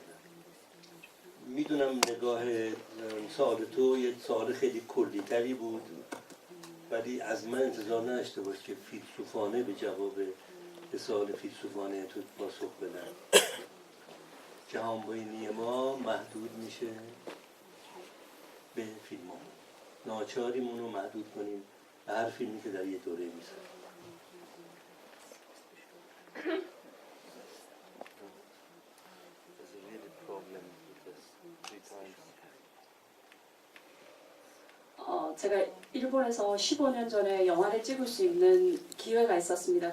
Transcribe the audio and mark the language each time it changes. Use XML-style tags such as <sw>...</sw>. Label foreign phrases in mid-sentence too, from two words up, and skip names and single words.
<fa>میدونم نگاه سوال تو یک سوال خیلی کلی‌تری بود ولی از من انتظار نداشته باش که فیلسوفانه به جواب به سوال فیلسوفانه تو پاسخ بدم. جهانبینی ما محدود میشه به فیلم ها. ناچاریمون رو محدود کنیم به هر فیلمی که در یه دوره میسازیم.</fa> <ko>제가 일본에서 15년 전에 영화를 찍을 수 있는 기회가 있었습니다.</ko>